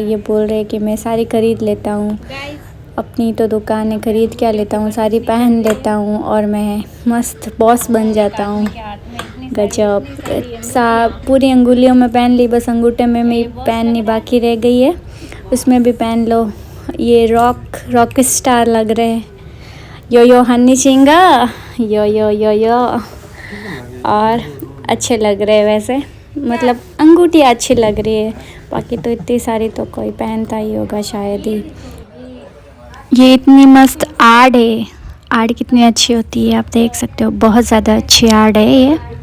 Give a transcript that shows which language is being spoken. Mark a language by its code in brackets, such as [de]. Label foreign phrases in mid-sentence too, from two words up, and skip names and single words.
[hi] ये बोल रहे कि मैं सारी खरीद लेता हूँ, अपनी तो दुकान है, खरीद क्या लेता हूँ, सारी पहन लेता हूँ और मैं मस्त बॉस बन जाता हूँ। गजब। पूरी अंगुलियों में पहन ली, बस अंगूठे में मेरी पहननी बाकी रह गई है, उसमें भी पहन लो। ये [en] rock star [hi] लग रहे हैं। यो यो हनी सिंगा, यो यो यो यो। और अच्छे लग रहे हैं वैसे, मतलब अंगूठियाँ अच्छी लग रही है। बाकी तो इतनी सारी तो कोई पहनता ही होगा शायद ही। ये इतनी मस्त आड़ है, आड़ कितनी अच्छी होती है आप देख सकते हो, बहुत ज़्यादा अच्छी आड़ है ये।